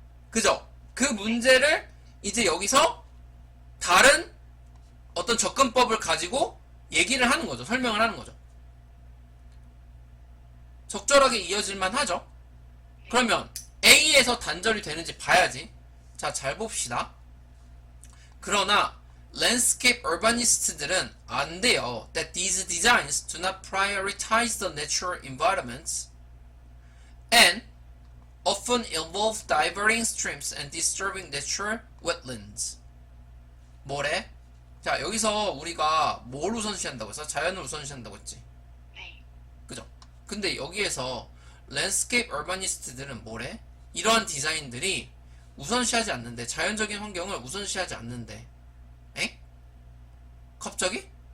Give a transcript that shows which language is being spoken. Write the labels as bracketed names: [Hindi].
[Korean] 그죠? 그 문제를 이제 여기서 다른 어떤 접근법을 가지고 얘기를 하는 거죠. 설명을 하는 거죠. 적절하게 이어질만 하죠. 그러면 A에서 단절이 되는지 봐야지. 자, 잘 봅시다. 그러나 landscape urbanist들은 안 돼요. [English] That these designs do not prioritize the natural environments and often involve diverting streams and disturbing natural wetlands. [Korean] 뭐래? 자, 여기서 우리가 뭘 우선시한다고 했어? 자연을 우선시한다고 했지. 네. 그죠? 근데 여기에서 랜드스케이프 얼바니스트들은 뭐래? 이러한 디자인들이 우선시하지 않는데, 자연적인 환경을 우선시하지 않는데. 에? 갑자기?